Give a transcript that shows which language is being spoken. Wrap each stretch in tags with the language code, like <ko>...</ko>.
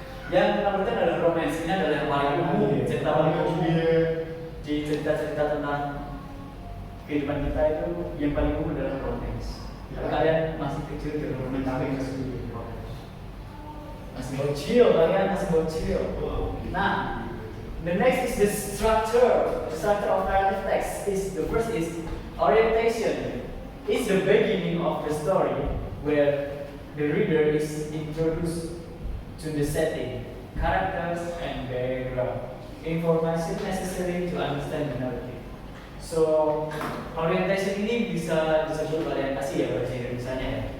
<id>Yang pertama adalah romance. Ini adalah yang paling umum, cerita paling umum di cerita-cerita tentang kehidupan kita itu yang paling umum adalah romance. Kalau kalian masih kecil dengan romance, masih bocil, kalian masih bocil.</id> <en>Nah, the next is the structure. The structure of narrative text is the first is orientation. It's the beginning of the story where the reader is introduced to the setting, characters, and background. Information necessary to understand the narrative.</en> <id>So, orientation ini bisa disebut orientasi ya bahasa Indonesianya ya.</id>